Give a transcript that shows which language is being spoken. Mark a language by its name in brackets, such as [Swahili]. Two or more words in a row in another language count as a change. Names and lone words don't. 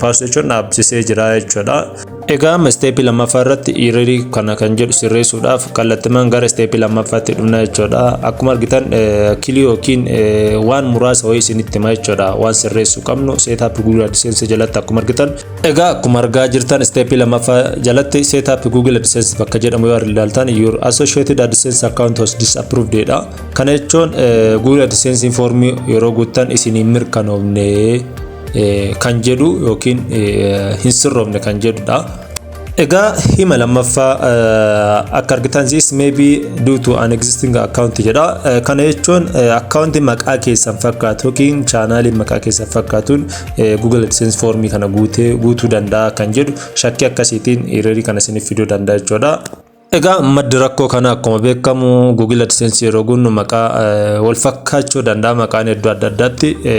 [Oromo] Pause jechuun dhaabsisee jira jechuudha. Egaa step lammaffaa irratti error kana kan jedhu sirreessuudhaaf kallattimaan gara step lammaffaatti dhufna jechuudha. Akkuma argitan kilii yookiin waan muraasa wayii isinitti hima jechuudha. Waan sirreessuu qabnu setup Google AdSense jalatti akkuma argitan. Egaa akkuma argaa jirtan step lammaffaa jalatti setup Google AdSense bakka jedhamu yoo ilaaltan [English] your associated AdSense account was disapproved [Oromo] jedha. Kana jechuun Google AdSense foormii yeroo guuttan isinii mirkanoofne kan jedhu yookiin hin sirroofne kan jedhudha. Egaa hima lammaffaa akka argitan [English] this may be due to an existing account [Oromo] jedha. Kana jechuun accounti maqaa keessan fakkaatu yookiin channelii maqaa keessan fakkaatuun Google AdSense foormii kana guutuu danda'a kan jedhu shakkii akkasiitiin error kana isiniif fiduu danda'a jechuudha. Egaa maddi rakkoo kana akkuma beekamu Google AdSense yeroo guunnu maqaa wal fakkaachuu danda'a maqaan hedduu adda addaatti.